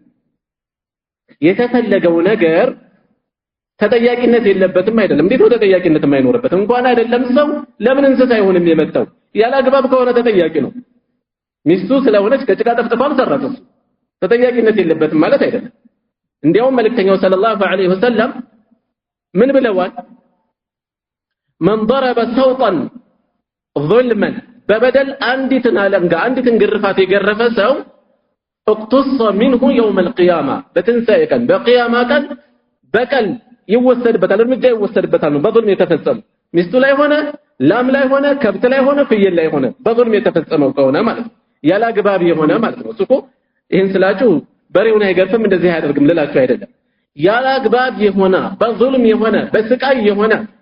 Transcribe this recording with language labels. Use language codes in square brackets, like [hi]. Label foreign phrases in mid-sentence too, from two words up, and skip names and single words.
[am] የተፈለገው ነገር ተጠያቂነት የለበትም አይደለም እንዴት ነው ተጠያቂነት የማይኖርበት እንኳን አይደለም ሰው ለምን እንስሳ አይሆንም የመጣው ያለ አግባብ ከሆነ ተጠያቂ ነው ሚስቱ ስለሆነች ከጭቃ ጠፍጥፋም ሰራች ተጠያቂነት የለበትም ማለት አይደለም እንዲያውም መልእክተኛው [ar] صلى الله عليه وسلم [am] ምን ብለዋል [ar] من ضرب صوتا ظلما [am] በበደል አንዲትን አለንጋ አንዲትን ግርፋት የገረፈ ሰው [ar] اقتص منه يوم القيامه [am] በትንሳኤ ቀን በቂያማ ቀን በቀል ይወሰድበታል እርምጃ ይወሰድበታል ነው በظلم የተፈጸመ ሚስቱ ላይ ሆነ ላም ላይ ሆነ ከብት ላይ ሆነ ፍየል ላይ ሆነ በظلم የተፈጸመው ከሆነ ማለት ነው ያለ አግባብ የሆነ ማለት ነው እሱኮ ይሄን ስላችሁ በሬውን አይገርፍም እንደዚህ አያደርግም ልላችሁ አይደለም ያለ አግባብ የሆነ በظلم የሆነ በስቃይ የሆነ